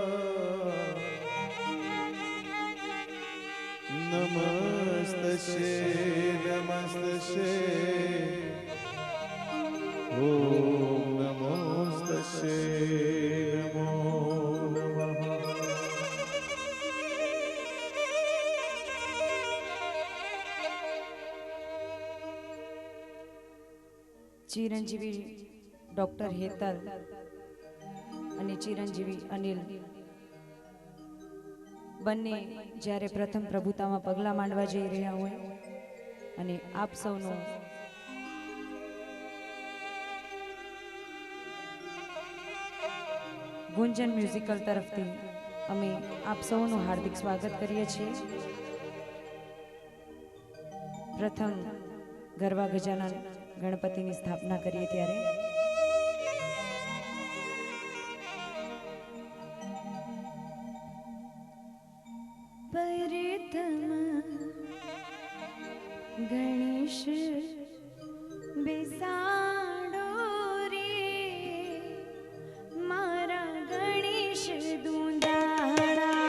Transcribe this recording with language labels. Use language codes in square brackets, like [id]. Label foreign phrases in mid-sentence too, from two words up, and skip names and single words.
[sa] नमस्तस्ये नमस्तस्ये ओम नमस्तस्ये नमो नमः। [gu] ચિરંજીવી ડૉક્ટર હેતલ અને ચિરંજીવી અનિલ બંને જ્યારે પ્રથમ પ્રભુતામાં પગલાં માંડવા જઈ રહ્યા હોય અને આપ સૌનું ગુંજન મ્યુઝિકલ તરફથી અમે આપ સૌનું હાર્દિક સ્વાગત કરીએ છીએ। પ્રથમ ગરબા ગજાનન ગણપતિની સ્થાપના કરીએ ત્યારે ગણેશ બેસાડો રે મારા ગણેશ દૂંદાડા